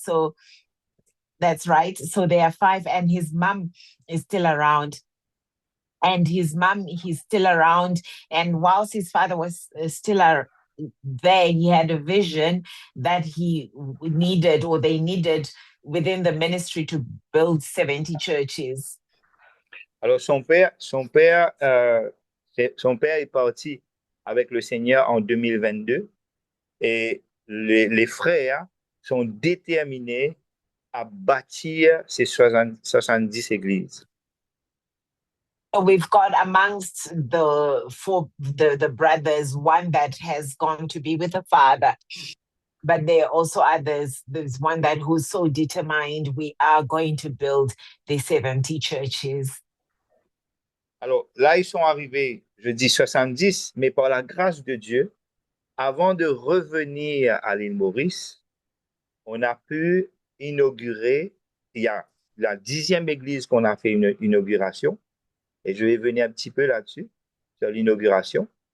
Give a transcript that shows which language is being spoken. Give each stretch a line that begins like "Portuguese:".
English: So that's right. So there are 5, and his mom is still around. And his mom, he's still around. And whilst his father was still there he had a vision that he needed, or they needed within the ministry, to build 70 churches.
French: Alors, son père est parti avec le Seigneur en 2022 et les frères sont déterminés à bâtir ces 70 églises.
English: So we've got amongst the brothers one that has gone to be with the Father, but there are also others. There's one who's so determined, we are going to build the 70 churches.
French: Alors là, ils sont arrivés, je dis 70, mais par la grâce de Dieu, avant de revenir à l'île Maurice, on a pu inaugurer, il y a la 10e église qu'on a fait une inauguration, et je vais venir un petit peu là-dessus, sur l'inauguration.